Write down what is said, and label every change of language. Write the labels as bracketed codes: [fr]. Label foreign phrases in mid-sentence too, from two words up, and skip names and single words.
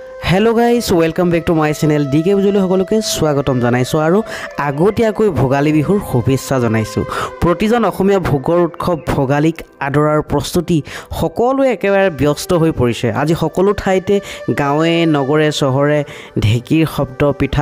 [en] hello guys welcome back to my channel [as] डीके बुजुली সকলোকে স্বাগতম জনাইছো আৰু আগতীয়াকৈ ভোগালী বিহুৰ শুভেচ্ছা জনাইছো প্ৰতিজন অসমীয়া ভোগৰ উৎসৱ ভোগালীক আদৰাৰ প্ৰস্তুতি সকলোৱে একেবাৰে ব্যস্ত হৈ পৰিছে আজি সকলো ঠাইতে গাঁৱে নগৰে চহৰে ঢেকিৰ শব্দ পিঠা